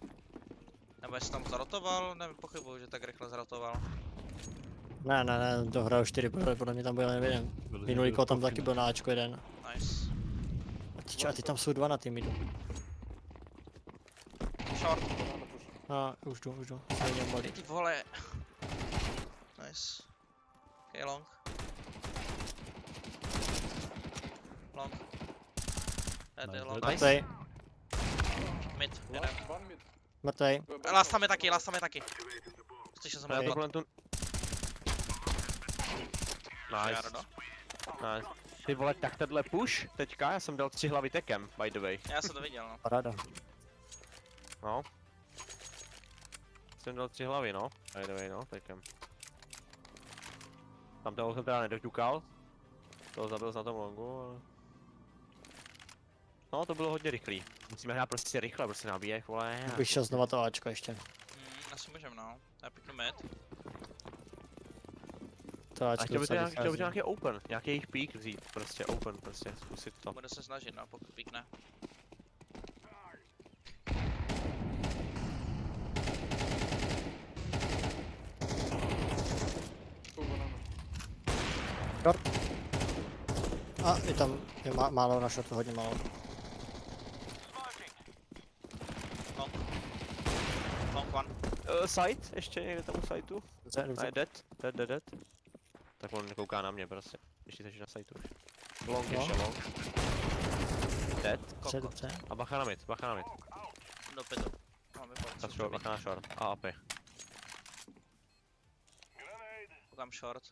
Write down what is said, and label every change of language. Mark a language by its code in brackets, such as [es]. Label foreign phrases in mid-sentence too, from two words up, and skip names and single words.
[cs] Nebo jestli tam zarotoval, nevím, pochybuju, že tak rychle zarotoval. ne, dohraju 4, podle mě tam byl nevím. Minulý kol tam taky byl na Ačko jeden. [en] Nice. [cs] A ty tam jsou dva na tým midu. [en] Short. [cs] A už jdu. Stejně molí. Ty vole. [en] Nice. Okay, long. Long. Dead je Nice, long. dead. [cs] Mrtvej, Mid, jeden. [en] One mid. [cs] mrtvej. Last tam je taky. Slyšel jsem Já to ho kolem tu... [en] Nice, nice. [cs] Ty vole, tak tenhle push teďka, já jsem dal 3 hlavy tekem, [en] by the way. [cs] Já jsem to viděl, no. Paráda. No. Jsem dal 3 hlavy, no. [en] By the way, [cs] no, tekem. Tam toho jsem teda nedoťukal. Toho zabil na tom longu, ale... No, to bylo hodně rychlý. Musíme hrát prostě rychle, prostě nabíjech, vole. Bych šel znova to Ačko ještě. Asi můžem, no. Já piknu mid. To A Ačko chtěl bych docela chtěl bych vychází. nějaký open, nějaký jejich peak vzít, prostě open, prostě zkusit to. Bude se snažit, no, pokud pikne. [en] Two banana. [cs] A je tam, je málo na shortu, hodně málo. [en] Long. Long one. Side, [cs] ještě někde tam u sideu? Dobře. A je dead. Tak on kouká na mě prostě, když jsi na sideu už. [en] Long [cs] No. ještě, long. Dead. Dobře. A bacha na mid. Do pitu. Máme Ta short, bacha na short. A AP. Koukám short.